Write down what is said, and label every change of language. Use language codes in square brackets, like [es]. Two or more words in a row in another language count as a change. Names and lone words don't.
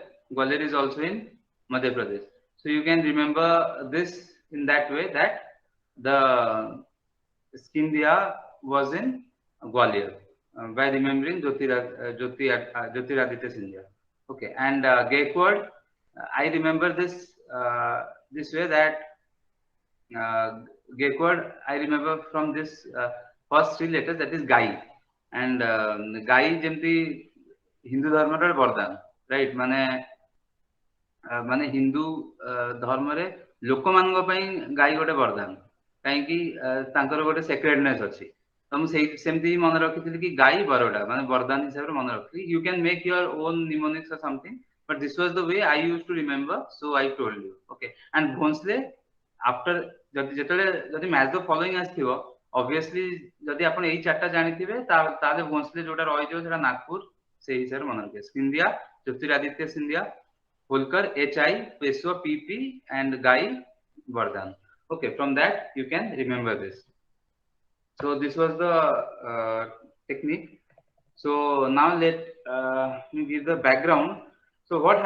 [en] Gwalior is also in Madhya Pradesh. So you can remember this in that way that the Scindia was in Gwalior by remembering Jyotiraditya Scindia. Okay, and Gaikwad, I remember this this way that uh, Gaikwad, I remember from this first three letters, that is Gai. [or] and ଗାଈ ଯେମିତି ହିନ୍ଦୁ ଧର୍ମର ବରଦାନ, ରାଇଟ୍? ମାନେ ହିନ୍ଦୁ ଧର୍ମରେ ଲୋକମାନଙ୍କ ପାଇଁ ଗାଈ ଗୋଟେ ବରଦାନ, କାହିଁକି ତାଙ୍କର ଗୋଟେ ସେକ୍ରେଟନେସ୍ ଅଛି। ତ ମୁଁ ସେମିତି ମନେ ରଖିଥିଲି କି ଗାଈ ବରଟା ମାନେ ବରଦାନ ହିସାବରେ ମନେ ରଖିଥିଲି। [en] you can make your own mnemonics or something, but this was the way I use to remember, so I told you. okay, and [or] ଭୋନ୍ସଲେ ଆଫ୍ଟର ଯେତେବେଳେ ଯଦି [en] match the following [or] ଆସିଥିବ, ଅବଭିୟସଲି ଯଦି ଆପଣ ଏଇ ଚାରିଟା ଜାଣିଥିବେ ତାହେଲେ ଭୋନ୍ସଲେ ଯୋଉଟା ରହିଯିବ ସେଟା ନାଗପୁର ସେଇ ହିସାବରେ ମନେ ରଖିବେ। ସିନ୍ଧିଆ, ଜ୍ୟୋତିରାଦିତ୍ୟ ସିନ୍ଧିଆ, [en] Holkar, HI, Peswa, PP, and Gai, Vardhan. Okay, from that you can remember this. So this was the technique. So now let me give the background.